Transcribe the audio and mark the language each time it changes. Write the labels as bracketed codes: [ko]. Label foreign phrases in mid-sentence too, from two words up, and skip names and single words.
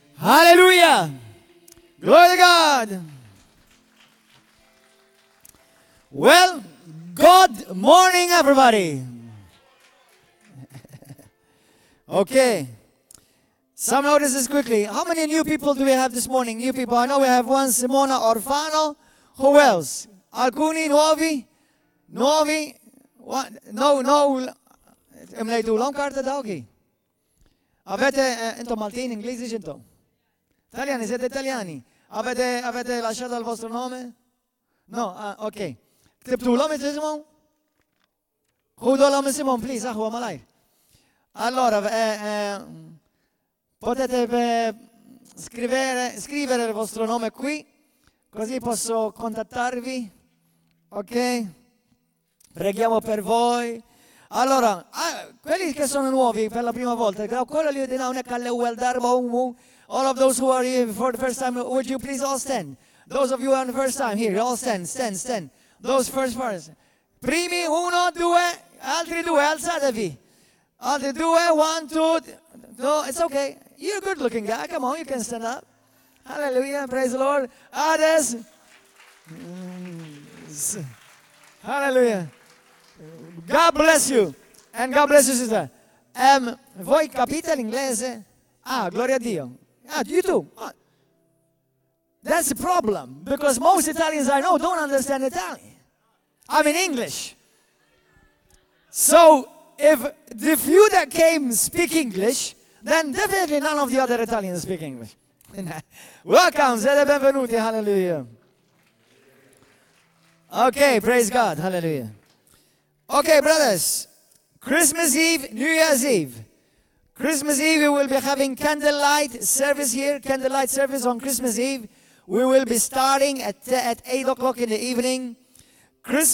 [en] Hallelujah. Glory to God. Well, good morning, everybody. Okay. Some notice this quickly. How many new people do we have this morning? New people. I know we have one, Simona Orfano. Who else? [it] Alcuni nuovi? Nuovi? No. [mt] Imlejtu l-om karta dawki. Avete, intom Maltin, Inglisi ġintom? Italjani, [it] siete italjani. Avete lasciato il vostro nome? No, [mt] ok. Ktibtu l-om it-ismom? Hudu l-om isimom, please, aħwa malajr. [it] Allora, potete scrivere il vostro nome qui, così posso contattarvi, ok? Preghiamo per voi. Allora, quelli che sono nuovi per la prima volta, quello lì di [mt] hawnhekk għall-ewwel darba [en] all of those who are here for the first time, would you please all stand? [it] Those of you on the first time here, all stand. Those first. Primi, 1, 2, altri 2, alzatevi. Altri 2, 1, 2, no, [en] it's okay. You're a good-looking guy. Come on, you can stand up. Hallelujah, praise the Lord. Others. Hallelujah. God bless you. And God bless you, sister. [it] Voi capite l'inglese? Gloria a Dio. [en] You too. That's the problem. Because most Italians I know don't understand Italian. I mean English. So, if the few that came speak English, then definitely none of the other Italians speak English. Welcome, [it] siete benvenuti, [en] hallelujah. Okay, praise God, hallelujah. Okay, brothers, Christmas Eve, New Year's Eve. Christmas Eve, we will be having candlelight service here, candlelight service on Christmas Eve. We will be starting at 8 o'clock in the evening.